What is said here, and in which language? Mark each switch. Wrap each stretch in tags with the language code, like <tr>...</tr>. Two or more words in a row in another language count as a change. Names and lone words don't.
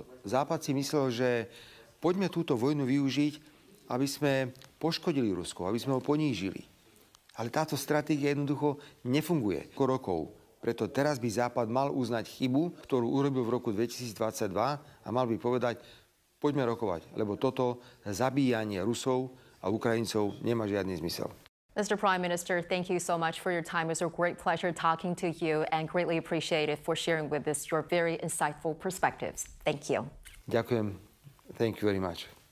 <sk>Západ si myslel, že poďme túto vojnu využiť, aby sme poškodili Rusko, aby sme ho ponížili. Ale táto stratégia jednoducho nefunguje. Rokov. Preto teraz by Západ mal uznať chybu, ktorú urobil v roku 2022 a mal by povedať, poďme rokovať, lebo toto zabíjanie Rusov a Ukrajincov nemá žiadny zmysel.</sk> <en>Mr. Prime Minister, thank you so much for your time. It was a great pleasure talking to you and greatly appreciate it for sharing with us your very insightful perspectives. Thank you.</en> <sk>Ďakujem.</sk> <en>Thank you very much.</en>